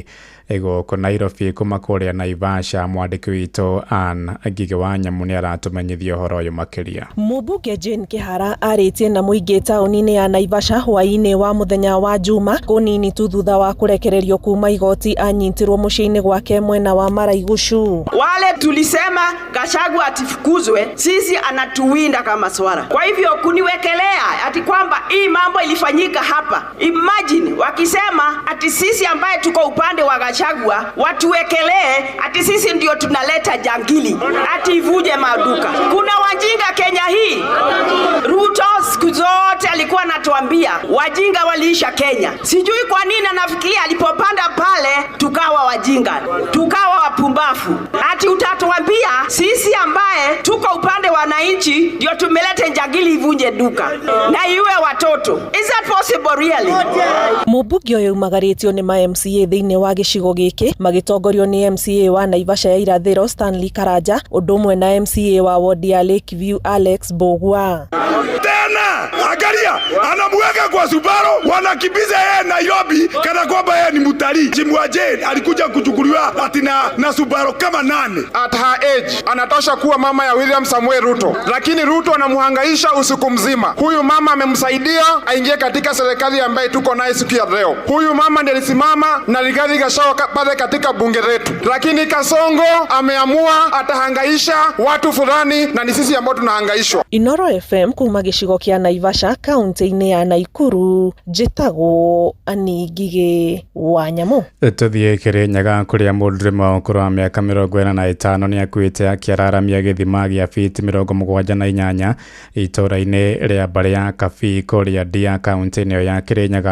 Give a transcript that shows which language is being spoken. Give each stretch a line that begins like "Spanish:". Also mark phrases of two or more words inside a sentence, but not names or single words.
Kikuyu: Gũkũ Nairobi kuma kũrĩa Naivasha mwandĩki witũ Ann Ngigĩ wa Nyamũ nĩ aratũmenyithia ũhoro ũyũ makĩria. Mũmbunge Jane Kihara arĩtie na mũingĩ taũni-inĩ ya Naivasha hwaĩ-inĩ wa mũthenya wa Juma kũnini tu thutha wa kũrekererio kuma igoti anyitirwo mũciĩ-inĩ gwake mwena wa Maraigushu.
Swahili: Wale tulisema Gachagua atifukuzwe, sisi anatuwinda kama swara. Kwa hivyo kuniwekelea ati kwamba hii mambo ilifanyika hapa. Imagine wakisema ati sisi ambaye tuko upande wa Gachagua watuwekelee ati sisi ndio tunaleta jangili ati ivuje maduka. Kuna wajinga Kenya hii. Ruto siku zote alikuwa anatuambia wajinga waliisha Kenya. Sijui kwa nini anafikiria alipopanda pale tukawa wajinga, tukawa wapumbafu. Ati utatuambia sisi ambaye tuko upande wa wananchi ndio tumeleta jangili ivunje duka na iwe watoto.
English: Is that possible really?
Kikuyu: Mũmbunge ũyũ umagaritio nĩ ma MCA thĩinĩ wa gĩcigo gĩkĩ magĩtongorio nĩ MCA wa Naivasha ya irathĩro Stanley Karanja ũndũ ũmwe na MCA wa ward ya Lakeview Alex Bogwa.
Swahili: Tena angalia anamweka kwa Subaru wanakimbiza yeye Nairobi kana kwamba yeye ni mtalii. Jimwa Jane alikuja kuchukuliwa ati na Subaru kama 8
English: at her age
Swahili: anatosha kuwa mama ya William Samuel Ruto, lakini Ruto anamhangaisha usiku mzima. Huyu mama amemsaidia aingie katika serikali ambayo tuko nayo siku ya leo. Huyu mama ndiye alisimama na Rigathi Gachagua pale katika bunge letu, lakini Kasongo ameamua atahangaisha watu fulani na ni sisi ambao tunahangaishwa.
Kikuyu: Inoro FM kuma gĩcigo kĩa Naivasha kaunti-inĩ ya Naikuru njĩtagwo Ann Ngigĩ wa Nyamũ. Tũthiĩ Kĩrĩnyaga kũrĩa mũndũrũme ũkũrũ wa mĩaka 45 nĩ akuĩte akĩararamia gĩthima gĩa fiti 78 itũũra-inĩ rĩa Mbarĩ ya Kabii kũrĩa Ndia kaunti-inĩ ya Kĩrĩnyaga.